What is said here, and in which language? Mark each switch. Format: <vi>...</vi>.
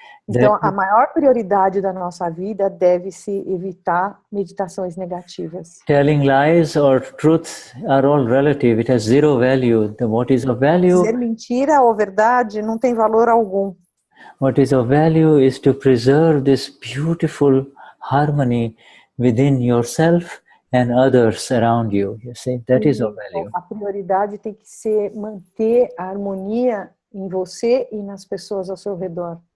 <pt>Então, a maior prioridade da nossa vida deve-se evitar meditações negativas.</pt> <en>Telling lies or truth are all relative. It has zero value. What is of value?</en> <pt>Dizer mentira ou verdade não tem valor algum.</pt> <en>What is of value is to preserve this beautiful harmony within yourself and others around you. You see, that is of value.</en> <pt>A prioridade tem que ser manter a harmonia em você e nas pessoas ao seu redor.</pt>